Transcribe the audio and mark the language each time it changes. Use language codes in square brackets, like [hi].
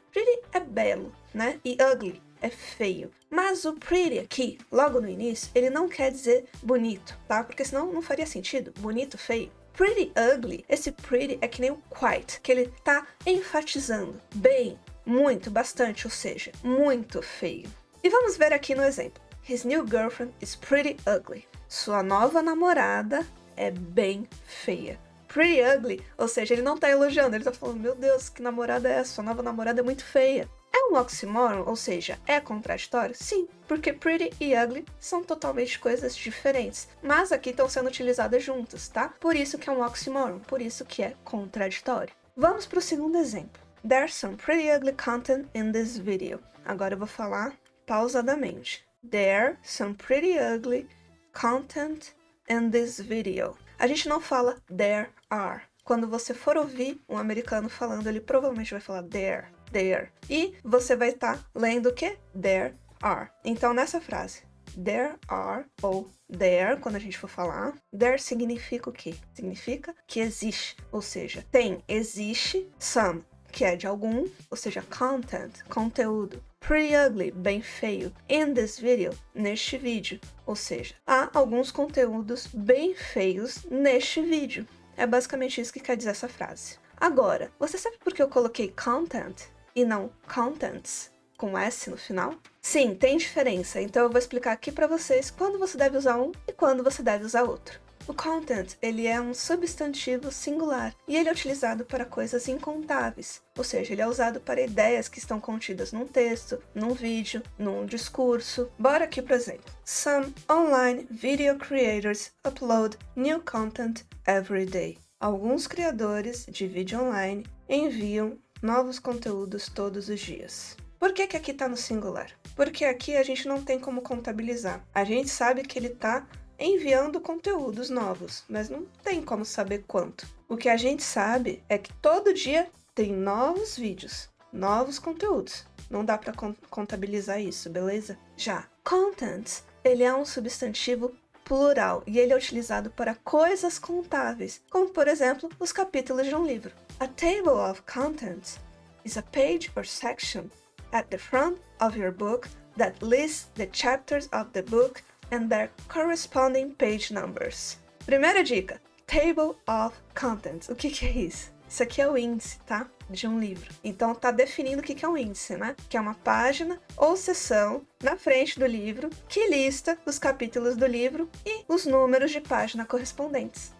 [pt] Pretty é belo, né? E ugly é feio. Mas o pretty aqui, logo no início, ele não quer dizer bonito, tá? Porque senão não faria sentido. Bonito, feio. Pretty ugly, esse pretty é que nem o quite, que ele tá enfatizando bem, muito, bastante, ou seja, muito feio. E vamos ver aqui no exemplo. [en] His new girlfriend is pretty ugly. [pt] Sua nova namorada é bem feia. Pretty ugly, ou seja, ele não tá elogiando, ele tá falando, meu Deus, que namorada é essa? Sua nova namorada é muito feia. É um oxymoron, ou seja, é contraditório? Sim, porque pretty e ugly são totalmente coisas diferentes, mas aqui estão sendo utilizadas juntas, tá? Por isso que é um oxymoron, por isso que é contraditório. Vamos para o segundo exemplo. [en] There's some pretty ugly content in this video. [pt] Agora eu vou falar pausadamente. [en] There's some pretty ugly content in this video. [pt] A gente não fala there are. Quando você for ouvir um americano falando, ele provavelmente vai falar there. E você vai estar lendo o que? There are. Então, nessa frase, there are ou there, quando a gente for falar, there significa o quê? Significa que existe. Ou seja, tem, existe, some, que é de algum, ou seja, content, conteúdo. Pretty ugly, bem feio. [en] In this video, [pt] neste vídeo. Ou seja, há alguns conteúdos bem feios neste vídeo. É basicamente isso que quer dizer essa frase. Agora, você sabe por que eu coloquei content e não contents, com S no final? Sim, tem diferença, então eu vou explicar aqui para vocês quando você deve usar um e quando você deve usar outro. O content, ele é um substantivo singular e ele é utilizado para coisas incontáveis, ou seja, ele é usado para ideias que estão contidas num texto, num vídeo, num discurso. Bora aqui para exemplo. [en] Some online video creators upload new content every day. [pt] Alguns criadores de vídeo online enviam novos conteúdos todos os dias. Por que aqui está no singular? Porque aqui a gente não tem como contabilizar. A gente sabe que ele está enviando conteúdos novos, mas não tem como saber quanto. O que a gente sabe é que todo dia tem novos vídeos, novos conteúdos. Não dá para contabilizar isso, beleza? Já contents, ele é um substantivo plural e ele é utilizado para coisas contáveis, como por exemplo os capítulos de um livro. [en] A table of contents is a page or section at the front of your book that lists the chapters of the book and their corresponding page numbers. [pt] Primeira dica, table of contents. O que é isso? Isso aqui é o índice, tá? De um livro. Então tá definindo o que é um índice, né? Que é uma página ou seção na frente do livro que lista os capítulos do livro e os números de página correspondentes.